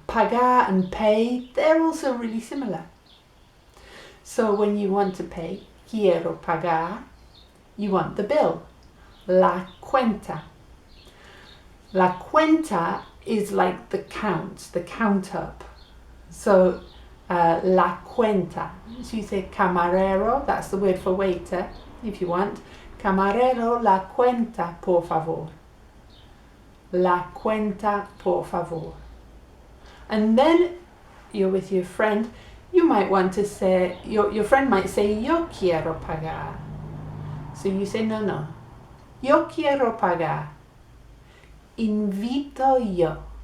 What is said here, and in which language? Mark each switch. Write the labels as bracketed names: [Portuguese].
[English] Pagar and pay, they're also really similar. So when you want to pay, [Spanish] quiero pagar, [English] you want the bill. [Spanish] La cuenta. La cuenta [English] is like the count up. So [Spanish] la cuenta. [English] So you say camarero, that's the word for waiter, if you want. [Spanish] Camarero, la cuenta, por favor. La cuenta, por favor. [English] And then you're with your friend, you might want to say, your friend might say, [Spanish] yo quiero pagar. [English] So you say, no. [Spanish] Yo quiero pagar. Invito yo.